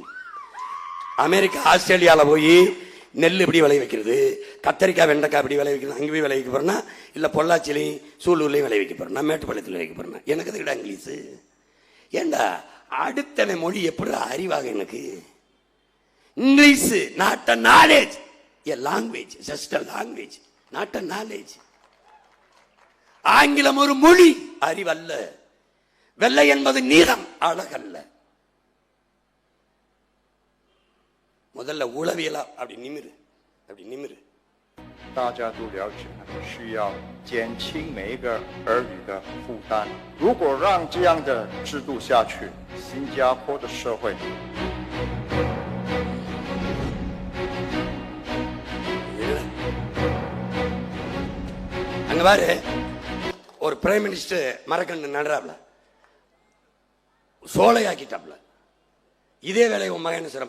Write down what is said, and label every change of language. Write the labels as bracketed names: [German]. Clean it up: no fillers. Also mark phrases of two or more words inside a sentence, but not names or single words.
[Tamil] அமெரிக்கா ஆஸ்திரேலியாவில் போய் நெல் இப்படி விளை வைக்கிறது, கத்தரிக்காய் வெண்டைக்காய் இப்படி விளை வைக்கிறது, அங்கே போய் விளை வைக்க போறேன்னா இல்லை பொள்ளாச்சிலையும் சூலூர்லையும் விளை வைக்க போறேன்னா மேட்டுப்பாளையத்தில் வைக்க போறேன்னா எனக்கு அதுக்கிட்ட இங்கிலீஷு ஏண்டா? அடுத்தனை மொழி எப்படி அறிவாக எனக்கு? [English] English not a knowledge, a language, just a language, not a knowledge. [Tamil] ஆங்கிலம் ஒரு மொழி, அறிவல்ல. வெள்ளை என்பது நிறம், அழகல்ல. முதல்ல உளவியலா அப்படி நிமிரு, அப்படி நிமிரு. [Chinese] 大家都了解，需要减轻每一个儿女的负担。如果让这样的制度下去，新加坡的社会。 [Tamil] அங்க பாரு, ஒரு [English] prime minister [Tamil] மரக்கண்டு நடுறாப்ல, சோலையாக்கிட்டாப்ல. இதே வேலை உன் மகன் சிறம்.